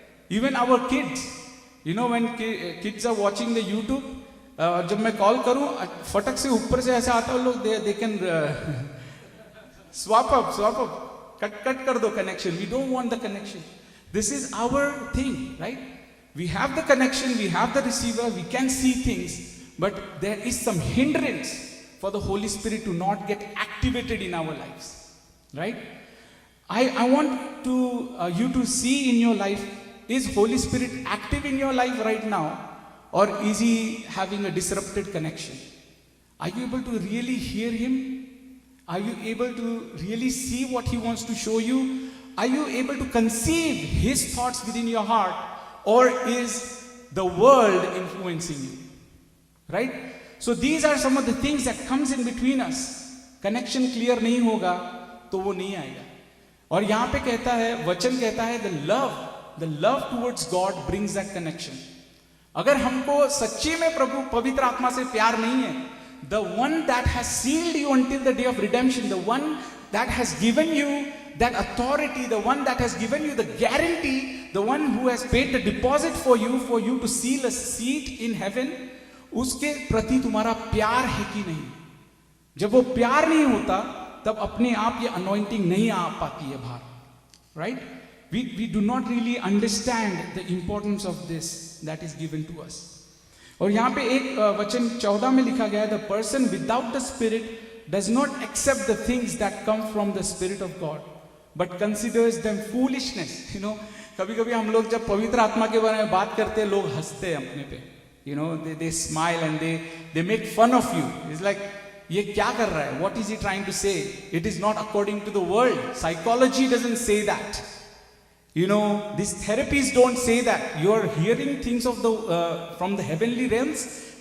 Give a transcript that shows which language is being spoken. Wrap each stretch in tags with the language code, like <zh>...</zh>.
<en>even our kids, you know when kids are watching the YouTube,</en> <hi>जब मैं call करूं फटक से ऊपर से ऐसा आता है लोग,</hi> <en>they can swap up,</en> <hi>cut कर दो</hi> <en>Connection. We don't want the connection. This is our thing, right? We have the connection, we have the receiver, we can see things, but there is some hindrance for the Holy Spirit to not get activated in our lives, right? I want to you to see in your life, is Holy Spirit active in your life right now, or is he having a disrupted connection? Are you able to really hear him? Are you able to really see what he wants to show you? Are you able to conceive his thoughts within your heart, or is the world influencing you? Right? So these are some of the things that comes in between us.</en> <hi>Connection clear नहीं होगा तो वो नहीं आएगा. और यहाँ पे कहता है, वचन कहता है,</hi> <en>the love towards God brings that connection.</en> <hi>अगर हमको सच्ची में प्रभु पवित्र आत्मा से प्यार नहीं है,</hi> <en>the one that has sealed you until the day of redemption, the one that has given you that authority, the one that has given you the guarantee, the one who has paid the deposit for you to seal a seat in heaven,</en> <hi>उसके प्रति तुम्हारा प्यार है कि नहीं? जब वो प्यार नहीं होता तब अपने आप ये anointing नहीं आ पाती है बाहर, right?</hi> <en>We do not really understand the importance of this that is given to us.</en> <hi>और यहाँ पे एक वचन 14 में लिखा गया है,</hi> <en>the person without the Spirit does not accept the things that come from the Spirit of God, but considers them foolishness. You know,</en> <hi>कभी-कभी हम लोग जब पवित्र आत्मा के बारे में बात करते हैं, लोग हंसते हैं अपने पे.</hi> <en>You know, they smile and they make fun of you. It's like,</en> <hi>ये क्या कर रहा है?</hi> <en>What is he trying to say? It is not according to the world. Psychology doesn't say that. You know, these therapies don't say that. You are hearing things of from the heavenly realms.</en>